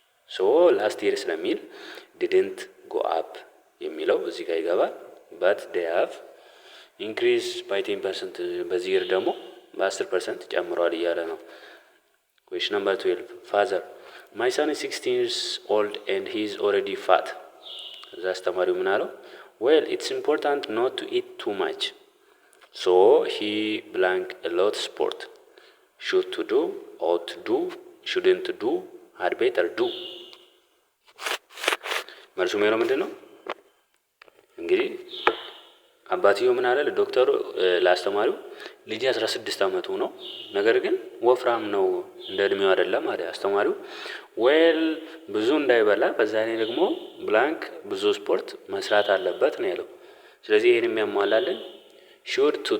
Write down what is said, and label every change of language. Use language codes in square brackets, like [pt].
[am] ሶ ላስት ይር ስለሚል [en] didn't go up [am] የሚለው እዚህ ጋር ይገባል። [en] but they have increased by 10%፣ [am] በዚህ ይር ደግሞ በ10% ጨምረዋል እያለ ነው። [en] question number 12 father my son is 16 years old and he is already fat. [am] እዛ አስተማሪው ምን አለው? [en] well it's important not to eat too much so he blank a lot sport should to do, ought to do, shouldn't do, had better do. [am] መልሱ ምን ነው? ምንድነው? እንግዲህ አባትየው ምን አለ ለዶክተሩ ለአስተማሪው ልጅ 16 አመቱ ነው፣ ነገር ግን ወፍራም ነው፣ እንደ እድሜው አይደለም አለ አስተማሪው። ዌል ብዙ እንዳይበላ በዛ ላይ ደግሞ ብላንክ ብዙ ስፖርት መስራት አለበት ነው ያለው። ስለዚህ ይሄን የሚያሟላልን should